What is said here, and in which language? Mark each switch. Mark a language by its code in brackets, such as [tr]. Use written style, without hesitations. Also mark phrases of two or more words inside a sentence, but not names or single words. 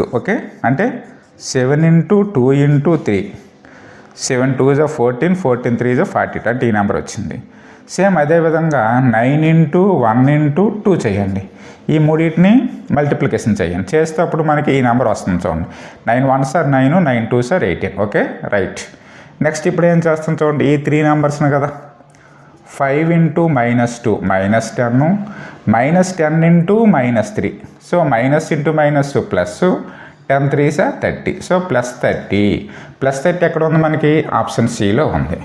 [te] ఓకే, అంటే 7 × 2 × 3, 7 2 is 14, 14 3 is 42, అంటే ఈ నెంబర్ వచ్చింది. సేమ్ అదేవిధంగా 9 × 1 × 2 చేయండి. ఈ మూడింటిని మల్టిప్లికేషన్ చేయండి. చేస్తే అప్పుడు మనకి ఈ నెంబర్ వస్తుంది. చూడండి, [en] 9 1s are 9, 9 2s are 18. Okay, right. [te] నెక్స్ట్ ఇప్పుడు ఏం చేస్తాం చూడండి, ఈ 3 నెంబర్స్ని కదా, 5 × -2 -10, -10 × -3, [en] so minus into minus plus, 10 3s are 30, [te] సో +30. +30 ఎక్కడ ఉంది మనకి? ఆప్షన్ సిలో ఉంది.